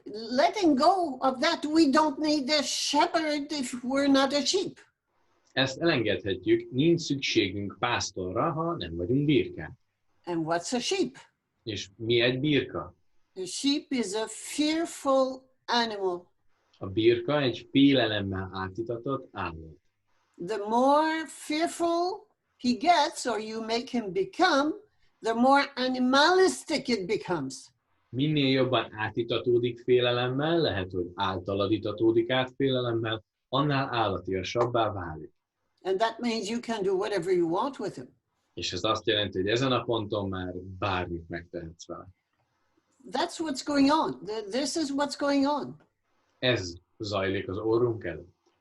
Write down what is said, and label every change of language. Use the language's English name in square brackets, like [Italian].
[English] Letting go of that, we don't need a shepherd if we're not a sheep. [Hungarian] Ezt elengedhetjük, nincs szükségünk pásztorra, ha nem vagyunk birkák. [English] And what's a sheep? [Hungarian] És mi egy birka? [English] A sheep is a fearful animal. [Hungarian] A birka egy félelemmel átitatott állat. [English] The more fearful he gets, or you make him become, the more animalistic it becomes. [Hungarian] Minél jobban átitatódik félelemmel, lehet, hogy általad itatódik át félelemmel, annál állatiasabbá válik. [English] And that means you can do whatever you want with him. [Hungarian] És ez azt jelenti, hogy ezen a ponton már bármit megtehetsz vele. [English] That's what's going on. This is what's going on. [Hungarian] Ez zajlik az orrunk előtt.